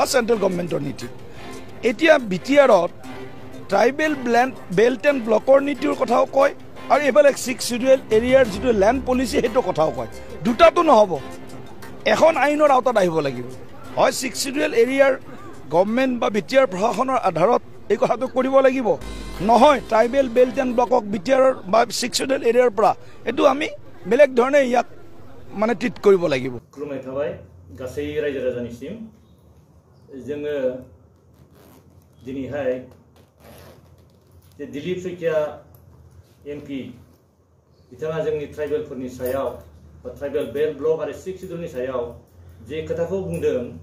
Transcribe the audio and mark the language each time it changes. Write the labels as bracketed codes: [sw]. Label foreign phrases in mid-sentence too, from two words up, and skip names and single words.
[en] central government's [as] নীতি এতিয়া বিটিআৰত [en] tribal belt and block's [as] নীতিৰ কথাও কয় আৰু এইফালে [en] 6 schedule area's [as] যিটো [en] land policy [as] সেইটো কথাও কয় দুটাটো নহ'ব এখন আইনৰ আওতাত আহিব লাগিব হয় [en] 6 schedule area's government [as] বা বিটিআৰ প্ৰশাসনৰ আধাৰত এই কথাটো কৰিব লাগিব নহয় [en] tribal belt and block [as] বিটিআৰৰ বা [en] 6 schedule area's [as] পৰা এইটো আমি বেলেগ ধৰণে ইয়াক মানে ট্ৰিট কৰিব লাগিব [brx] খুলুমनाय थाबाय गासै रायजो राजानिसिम जोङो दिनैहाय जे दिलीप सैकिया एमपी बिथाङा जोंनि ट्राइबेलफोरनि सायाव बा [en] tribal belt block [brx] आरो 6 शिडिउलनि सायाव जे खोथाखौ बुंदों